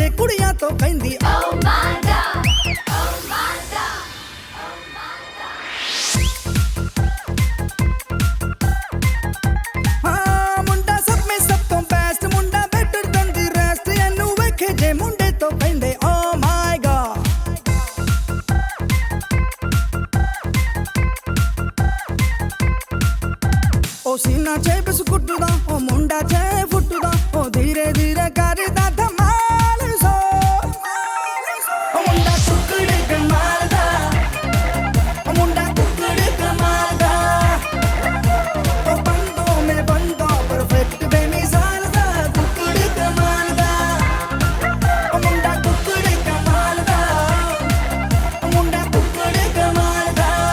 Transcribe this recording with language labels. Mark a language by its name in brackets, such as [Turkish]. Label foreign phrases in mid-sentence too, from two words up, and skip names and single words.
[Punjabi] ਕੁੜੀਆਂ ਤੋਂ ਕਹਿੰਦੀ [English] Oh my God, oh my God, oh my God। [Punjabi] ਹਾਂ ਮੁੰਡਾ ਸਭ ਮੇਂ ਸਭ ਤੋਂ ਬੈਸਟ ਮੁੰਡਾ [English] better than the rest [Punjabi] ਏਨੂੰ ਵੇਖੇ ਜੇ ਮੁੰਡੇ ਤੋਂ ਕਹਿੰਦੇ [English] oh my God। [Punjabi] ਓ ਸੀਨਾ ਚੇ ਬਿਸਕੁਟ ਦਾ ਓ ਮੁੰਡਾ ਚੇ ਫੁੱਟ ਦਾ ਓ ਧੀਰੇ ਧੀਰੇ ਕਰਦਾ ਧਮਾਲ ਸੋ ਓ ਮੁੰਡਾ ਟੁਕੜੇ ਕਮਾਲ ਦਾ ਓ ਮੁੰਡਾ ਟੁਕੜੇ ਕਮਾਲ ਦਾ ਓ ਬੰਦੋਂ ਮੇਂ ਬੰਦਾ ਪਰਫੈਕਟ ਬੇਮਿਸਾਲ ਦਾ ਟੁਕੜੇ ਕਮਾਲ ਦਾ ਓ ਮੁੰਡਾ ਟੁਕੜੇ ਕਮਾਲ ਦਾ ਓ ਮੁੰਡਾ ਟੁਕੜੇ ਕਮਾਲ ਦਾ